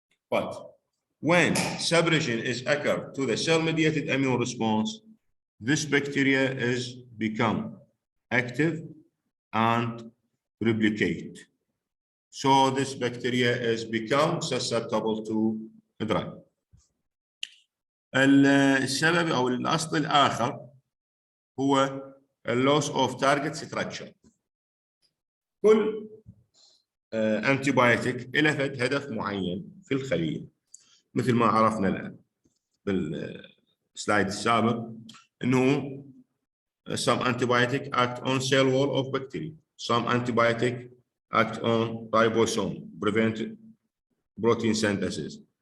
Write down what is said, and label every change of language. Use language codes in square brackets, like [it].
[en] But when suppression is occurred to the cell-mediated immune response, this bacteria is become active and replicate. So this bacteria is become susceptible to drug. [ar] السبب او الاصل الاخر هو [en] loss of target structure. [ar] كل انتيبايوتيك له هدف معين في الخليه، مثل ما عرفنا الان بالسلايد السابق انه [en] some antibiotic act on cell wall of bacteria, some antibiotic act on ribosome, prevent protein synthesis.